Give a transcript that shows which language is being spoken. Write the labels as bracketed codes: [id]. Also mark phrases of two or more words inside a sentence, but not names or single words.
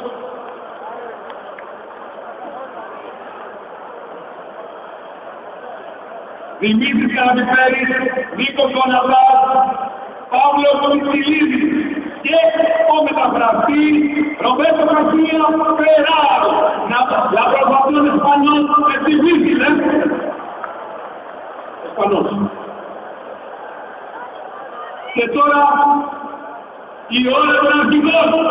[el] Δημήτρης Καραπιφέρης, Νίκος Γοναβάς, Παύλος Μιτσιλίδης και ο μεταφραστής Ρομπέρτο Καρσία Φεράου. [es] La aprobación español es difícil, ¿eh? Español. [el] Και τώρα η ώρα των αρχηγών.